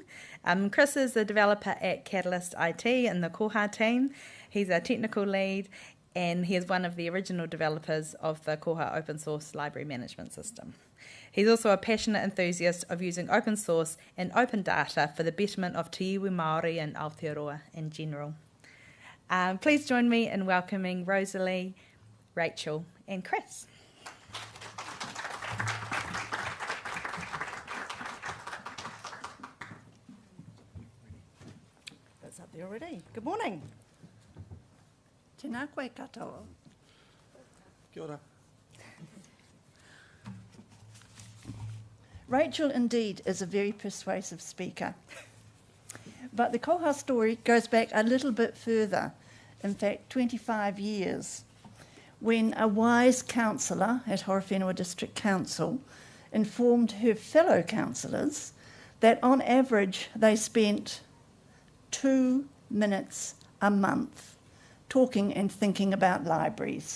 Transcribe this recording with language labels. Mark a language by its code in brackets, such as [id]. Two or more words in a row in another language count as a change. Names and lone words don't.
[en] Chris is a developer at Catalyst IT in the Koha team. He's our technical lead, and he is one of the original developers of the Koha open source library management system. He's also a passionate enthusiast of using open source and open data for the betterment of [mi] te iwi Māori [en] and Aotearoa in general. Please join me in welcoming Rosalie, Rachel and Chris. That's up there already. Good morning. [mi] Tēnā koe katoa. Kia ora. [en] Rachel indeed is a very persuasive speaker. But the Koha story goes back a little bit further, in fact 25 years, when a wise councillor at Horowhenua District Council informed her fellow councillors that on average they spent 2 minutes a month talking and thinking about libraries.